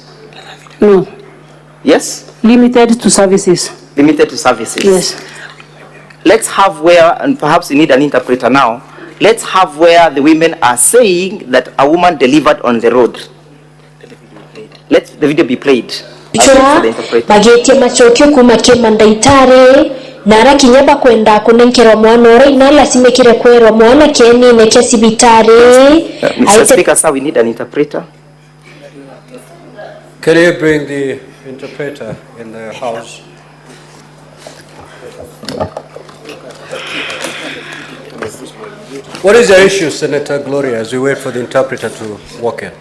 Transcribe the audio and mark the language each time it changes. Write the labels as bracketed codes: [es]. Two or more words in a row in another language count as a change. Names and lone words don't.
[en] No. Yes? Limited to services. Limited to services? Yes. Let's have where, and perhaps you need an interpreter now, let's have where the women are saying that a woman delivered on the road. Let the video be played. [guz] Bagetie machokio kumake mandaitare nara kinyaba kwenda kunenkero mwana ora inala simekire kwero mwana keni neke sibitare. [en] Mr. Speaker, sir, we need an interpreter. Can you bring the interpreter in the house? What is the issue, Senator Gloria, as we wait for the interpreter to walk in?